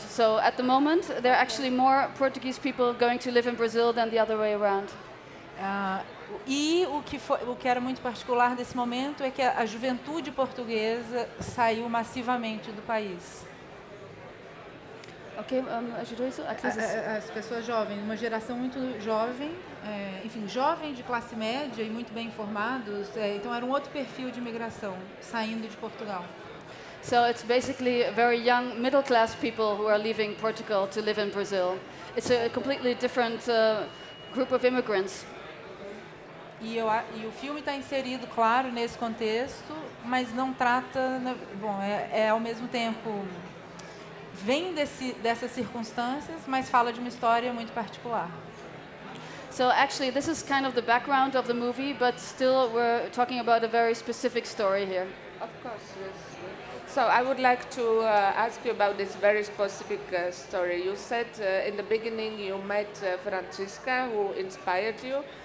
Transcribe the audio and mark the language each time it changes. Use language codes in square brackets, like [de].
[en] So at the moment, there are actually more Portuguese people going to live in Brazil than the other way around. [pt] E o que era muito particular desse momento é que a juventude portuguesa saiu massivamente do país. Ajudou isso? As pessoas jovens, uma geração muito jovem, enfim, jovem de classe média e muito bem informados, então era um outro perfil de imigração, saindo de Portugal. [en] So it's basically very young middle-class people who are leaving Portugal to live in Brazil. It's a completely different group of immigrants. [pt] E o filme está inserido, claro, nesse contexto, mas não trata, bom, ao mesmo tempo vem dessas circunstâncias, mas fala de uma história muito particular. [en] So actually, this is kind of the background of the movie, but still we're talking about a very specific story here. Of course, yes. So I would like to ask you about this very specific story. You said in the beginning you met Francisca, who inspired you.